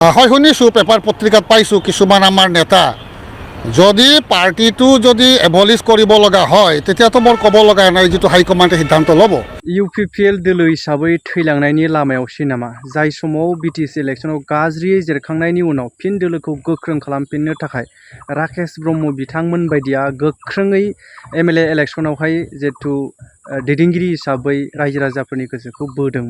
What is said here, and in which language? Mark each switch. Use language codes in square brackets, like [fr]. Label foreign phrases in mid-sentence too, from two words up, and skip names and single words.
[as] হয় শুনিছোঁ, পেপাৰ পত্ৰিকাত পাইছোঁ কিছুমান আমাৰ নেতা যদি পাৰ্টিটো যদি এবলিছ কৰিব লগা হয় তেতিয়াতো মোৰ ক'ব লগা নাই, যিটো হাইকমাণ্ডে সিদ্ধান্ত ল'ব। [brx] UPPL दोलो हिसाबै थैलांनायनि लामायावसै नामा? जाय समाव BTC इलेक्शनाव गाज्रियै जेरखांनायनि उनाव फिन दोलोखौ गोख्रों खालामफिननो थाखाय राकेश ब्रह्म बिथांमोन बायदिया गोख्रोङै MLA इलेक्शनावहाय जिहेथु दैदेनगिरि हिसाबै रायजो राजाफोरनि गोसोखौ बोदोंमोन।